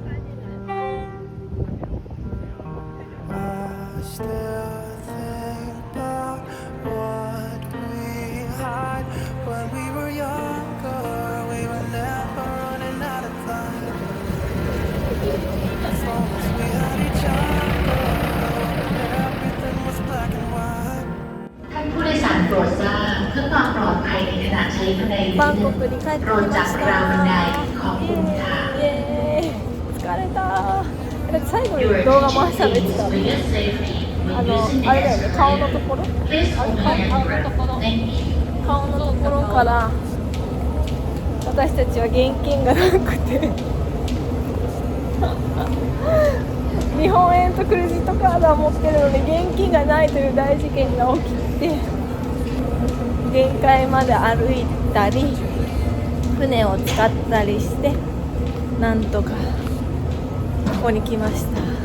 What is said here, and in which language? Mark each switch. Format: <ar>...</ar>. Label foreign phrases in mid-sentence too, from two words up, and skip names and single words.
<en>I still think about what we had when we were younger. We were never running out of time. As long as we had each other, everything was black and white.</en> <th>ท่านผู้โดยสารโปรดทราบเพื่อความปลอดภัยในขณะใช้บันไดลิฟ</th> <ja>バン</ja> <th>ต์</th> <ja>コクに帰ってき</ja> <th>โปรด</th> <ja>ま</ja> <th>จับ</th> <ja>し</ja> <th>ราวบันได</th> <ja>た。</ja> <th>ขอบคุณค่ะ</th> <ja>イエーイ疲れた。だって最後に動画回したのいつだ。</ja> <en>for your safety when using</en> <ja>あれだよ</ja> <en>the</en> <ja>ね、顔のところ</ja> <en>Please hold your breath. Thank you.</en> <ja>顔のところから私たちは現金がなくて日本円とクレジットカードは持ってるのに現金がないという大事件が起きて、限界まで歩いたり船を使ったりしてなんとかここに来ました。</ja>